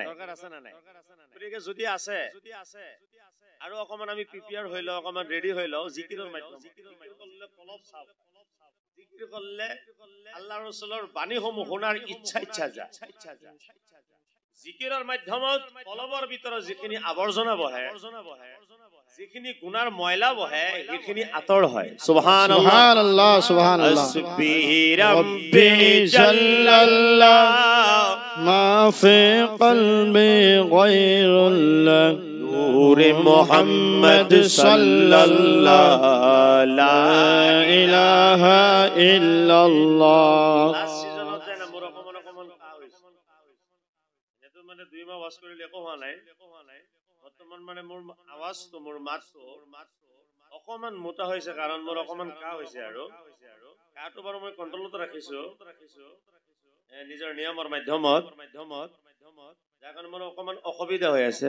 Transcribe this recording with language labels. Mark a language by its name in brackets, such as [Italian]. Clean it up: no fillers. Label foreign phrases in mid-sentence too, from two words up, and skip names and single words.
[Assamese] গতিকে যদি আছে আৰু অকমান আমি প্ৰিপেয়াৰ হৈ লওঁ, অকমান ৰেডি হৈ লওঁ, জিকিৰৰ মাধ্যমত জিকিৰ কৰিলে আল্লাহ ৰাসূলৰ বাণীসমূহ শুনাৰ ইচ্ছা যায়। জিকিৰৰ মাধ্যমত কলমৰ ভিতৰত যিখিনি আৱৰ্জনা বহে, যিখিনি গুনাৰ ময়লা বহে, সেইখিনি আঁতৰ হয়। [Arabic] سبحان الله سبحان الله. حسبي ربي جل الله ما في قلبي غير الله نور محمد صلى الله لا إله إلا الله. [Assamese] লাস্ট সিজনত যেন মোৰ অকমান কাহ হৈছে। এটো মানে 2 মাহ ওয়াজ কৰিলে একো হোৱা নাই। বৰ্তমান মানে মোৰ আৱাজটো, মোৰ মাতটো অকমান মোটা হৈছে, কাৰণ মোৰ অকমান কাহ হৈছে। আৰু কাহটো বাৰু মই কন্ট্ৰলত ৰাখিছো নিজৰ নিয়মৰ মাধ্যমত, যাৰ কাৰণে মোৰ অকমান অসুবিধা হৈ আছে।